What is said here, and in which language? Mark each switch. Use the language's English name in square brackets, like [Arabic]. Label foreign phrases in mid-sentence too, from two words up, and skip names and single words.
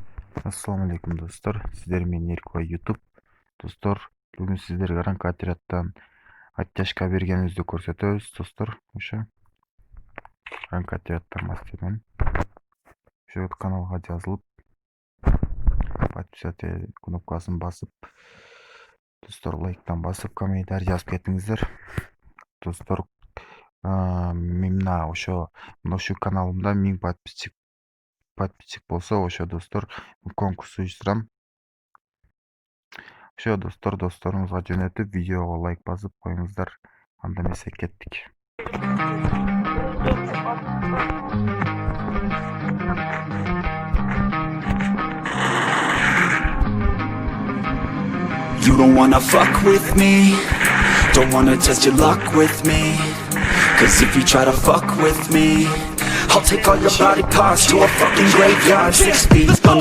[Arabic] السلام عليكم [Kyrgyz] dostlar. Sizler men Erkbay YouTube. Dostlar, bugün sizlerge rank отрядтан оттяжка бергенибизди көрсөтөбүз достор. Ошо rank отрядтан бастайм. Ошо каналга жазылып, подписаться кнопкасын басып, достор лайктан басып, комментарий жазып кетиңиздер. Достор, мен ошо каналымда 1000 подписчик болсо, ошо достор конкурс уюштурам. Ошо достор, досторуңузга жөнөтүп, видеого лайк басып коюңуздар. Анда эмесе кеттик. [English] You don't wanna fuck with me, don't wanna test your luck with me, cause if you try to fuck with me, I'll take all your body parts to a fucking graveyard 6 feet under.